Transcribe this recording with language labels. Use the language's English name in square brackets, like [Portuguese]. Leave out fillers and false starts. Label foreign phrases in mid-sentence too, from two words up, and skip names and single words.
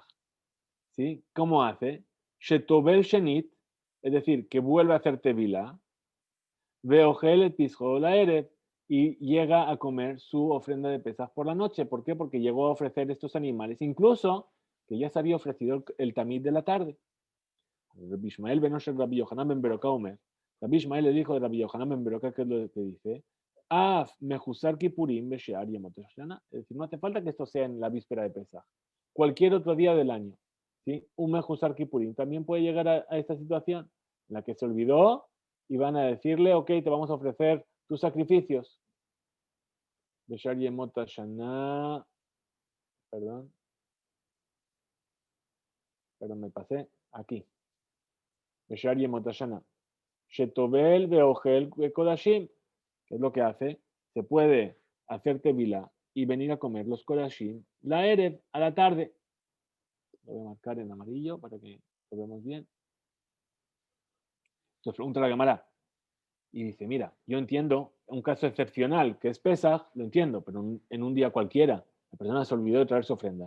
[Spanish] ¿Sí? ¿Cómo hace? [Hebrew] שטובל שנית, [Spanish] es decir, que vuelve a hacer Tevila, [Hebrew] ואוכל את פסחו לערב, [Spanish] y llega a comer su ofrenda de Pesach por la noche. ¿Por qué? Porque llegó a ofrecer estos animales, incluso que ya se había ofrecido el tamid de la tarde. [Hebrew] רבי ישמעאל בן אושר רבי יוחנן בן ברוקה אומר. [Spanish] Rabbi Ishmael le dijo de Rabbi Yohanan ben Beroká, ¿qué es lo que dice? [Hebrew] אף מחוסר כיפורים בשאר ימות השנה. [Spanish] Es decir, no hace falta que esto sea en la víspera de Pesach. Cualquier otro día del año. ¿Sí? Un [Hebrew] מחוסר כיפורים [Spanish] también puede llegar a esta situación en la que se olvidó y van a decirle, ok, te vamos a ofrecer tus sacrificios. [Hebrew] בשאר ימות השנה. [Spanish] Perdón, me pasé aquí. [Hebrew] בשאר ימות השנה. שטובל ואוכל קדשים. [Spanish] ¿Qué es lo que hace? Se puede hacer tevila y venir a comer los kodashim la erev, a la tarde. Lo voy a marcar en amarillo para que lo veamos bien. Entonces pregunta la Gemara y dice, mira, yo entiendo un caso excepcional que es Pesach, lo entiendo, pero en un día cualquiera la persona se olvidó de traer su ofrenda.